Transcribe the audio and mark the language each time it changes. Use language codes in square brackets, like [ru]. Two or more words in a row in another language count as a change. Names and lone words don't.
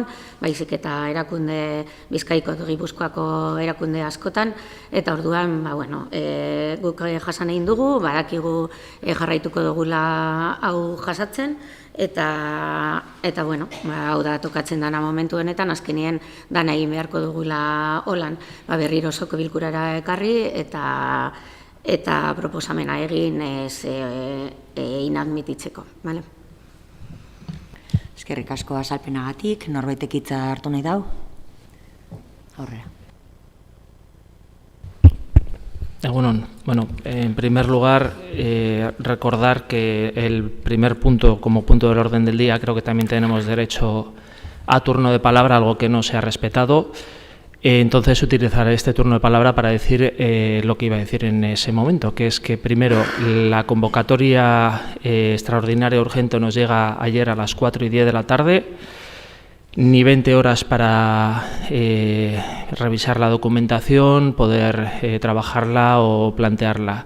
[eu] baizik eta erakunde Bizkaiko Gipuzkoako erakunde askotan, eta orduan guk jasan egin dugu, badakigu jarraituko dugula hau jasatzen, eta hau da tokatzen dana momentu honetan, azkenien dana egin beharko dugula holan, berriro osoko bilkurara ekarri eta proposamena egin inadmititzeko. Eskerrik asko azalpenagatik, norbaitek hitza hartu nahi dau? Aurrera. Egunon. [es] En primer lugar, recordar que el primer punto, como punto del orden del día, creo que también tenemos derecho a turno de palabra, algo que no se ha respetado. Entonces utilizaré este turno de palabra para decir lo que iba a decir en ese momento, que es que primero la convocatoria extraordinaria urgente nos llega ayer a las 4:10 de la tarde, ni 20 horas para revisar la documentación, poder trabajarla o plantearla.